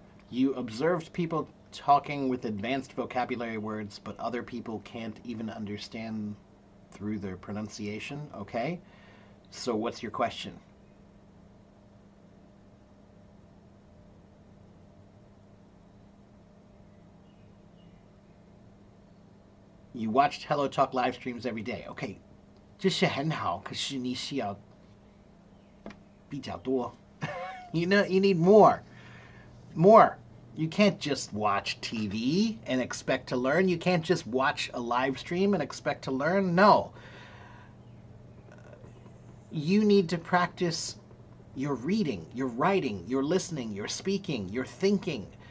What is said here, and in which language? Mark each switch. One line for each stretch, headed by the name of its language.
English: You observed people talking with advanced vocabulary words, but other people can't even understand through their pronunciation. Okay? So, what's your question? You watched Hello Talk live streams every day.
Chinese: Okay, 这是很好，可是你需要比较多。
English: You know, you need more. More. You can't just watch TV and expect to learn. You can't just watch a live stream and expect to learn. No. You need to practice your reading, your writing, your listening, your speaking, your thinking.